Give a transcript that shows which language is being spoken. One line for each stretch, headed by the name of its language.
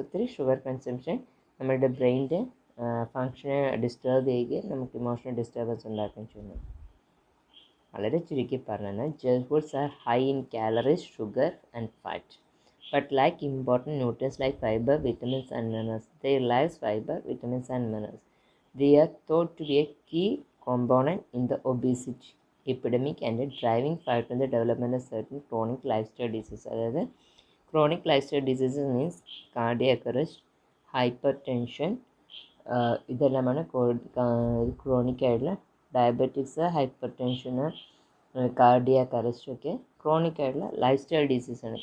Malayalam: ഒത്തിരി sugar consumption നമ്മുടെ ബ്രെയിനിൻ്റെ ഫങ്ഷനെ disturb ചെയ്യുകയും നമുക്ക് ഇമോഷണൽ ഡിസ്റ്റർബൻസ് ഉണ്ടാക്കുകയും ചെയ്യുന്നു. വളരെ ചുരുക്കി പറഞ്ഞാൽ
English: Junk foods are high in calories, sugar and fat, but lack important nutrients like fiber, vitamins and minerals. They lack fiber, vitamins and minerals. They are thought to be a key component in the obesity epidemic and a driving factor in the development of certain chronic lifestyle diseases.
Malayalam: അതായത്
English: chronic lifestyle diseases means cardiac arrest, hypertension,
Malayalam: ഇതെല്ലാമാണ് chronic ആയിട്ടുള്ള diabetics, hyper cardiac arrest ഒക്കെ chronic ആയിട്ടുള്ള life style ഡിസീസാണ്.